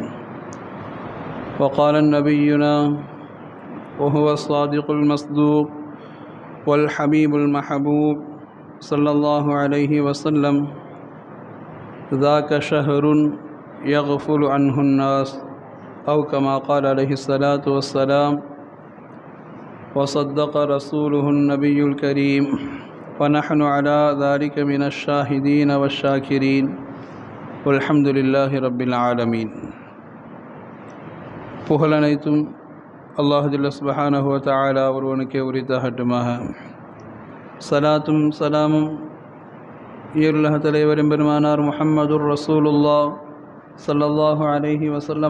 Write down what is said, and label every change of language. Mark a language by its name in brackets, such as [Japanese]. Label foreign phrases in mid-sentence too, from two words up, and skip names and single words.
[Arabic] وقال نبينا وهو الصادق المصدوق والحبيب المحبوب صلى الله عليه وسلم: ذاك شهر يغفل عنه الناس، أو كما قال عليه الصلاة والسلام. وصدق رسوله النبي الكريم، ونحن على ذلك من الشاهدين والشاكرين، والحمد لله رب العالمين. [Tamil] புகழனைத்தும் அல்லாஹ் [Arabic] جل سبحانه وتعالى [Tamil] ஒருவனுக்கே உரித்தாகட்டுமாக. சலாத்தும் சலாமும் ஈருலக தலைவரும் பெருமானார் [Arabic] محمد رسول الله صلى الله عليه وسلم